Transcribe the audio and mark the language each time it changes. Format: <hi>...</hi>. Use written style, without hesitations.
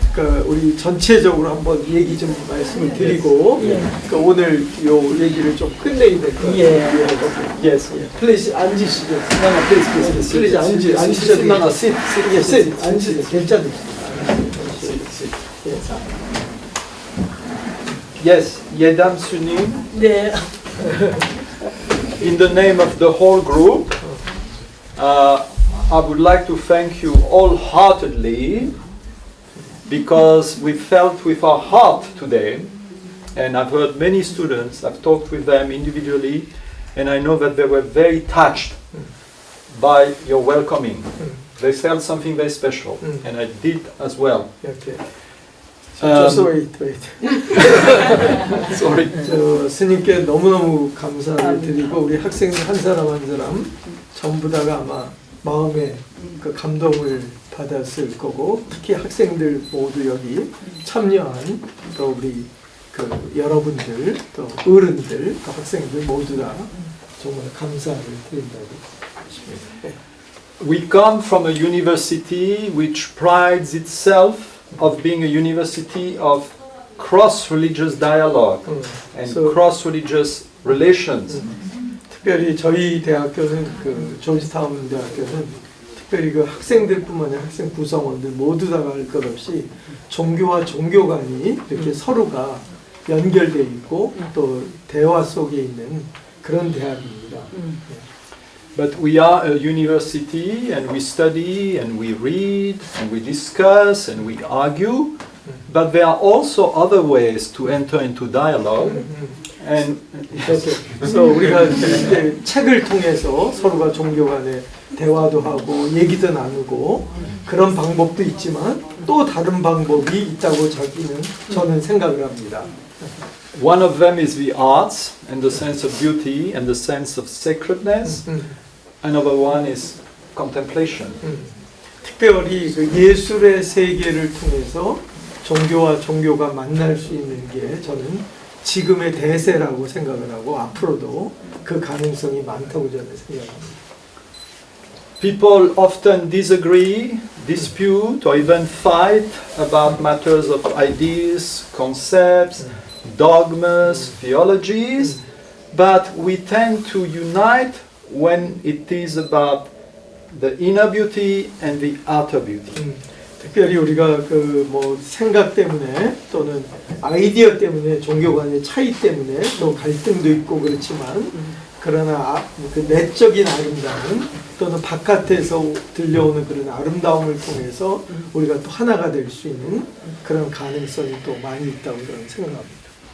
<ko>그 우리 전체적으로 한번 얘기 좀 말씀을 드리고 그 오늘 요 얘기를 좀 끝내야 될 것 같아요.</ko> <en>Yes. Please</en> <ko>앉으시죠.</ko> <en>Please</en> <ko>앉으셔도</ko> <en>sit.</en> <ko>앉으세요. 괜찮으세요.</ko> <en>Yes, Yedam Sunim.</en> <ko>네.</ko> <en>In the name of the whole group, I would like to thank you wholeheartedly because we felt with our heart today, and I've heard many students, I've talked with them individually, and I know that they were very touched by your welcoming. They felt something very special, and I did as well. Okay. Just wait. Sorry.</en> <ko>저 스님께 너무너무 감사를 드리고 우리 학생 한 사람 한 사람 전부 다가 아마 마음에 그 감동을 받았을 거고 특히 학생들 모두 여기 참여한 또 우리 그 여러분들 또 어른들 또 학생들 모두 다 정말 감사를 드린다고 싶습니다.</ko> <en>We come from a university which prides itself of being a university of cross-religious dialogue and So- cross-religious relations.</en> <ko>특별히 저희 대학교는 그 조지타운 대학교는 특별히 그 학생들뿐만 아니라 학생 구성원들 모두 다 할 것 없이 종교와 종교 간이 이렇게 서로가 연결되어 있고 또 대화 속에 있는 그런 대학입니다.</ko> <en>But we are a university and we study and we read and we discuss and we argue, but there are also other ways to enter into dialogue. And</en> <ko>그래서 우리가 이제 책을 통해서 서로가 종교 간에 대화도 하고 얘기도 나누고 그런 방법도 있지만 또 다른 방법이 있다고 저는 생각을 합니다.</ko> <en>one of them is the arts and the sense of beauty and the sense of sacredness. Another one is contemplation.</en> <ko>특별히 그 예술의 세계를 통해서 종교와 종교가 만날 수 있는 게 저는 지금의 대세라고 생각을 하고 앞으로도 그 가능성이 많다고 저는 생각합니다.</ko> <en>People often disagree, dispute, or even fight about matters of ideas, concepts, dogmas, theologies, but we tend to unite when it is about the inner beauty and the outer beauty.</en> <ko>특별히 우리가 그 뭐 생각 때문에 또는 아이디어 때문에 종교 간의 차이 때문에 또 갈등도 있고 그렇지만 그러나 그 내적인 아름다움 또는 바깥에서 들려오는 그런 아름다움을 통해서 우리가 또 하나가 될 수 있는 그런 가능성이 또 많이 있다고 저는 생각합니다.</ko>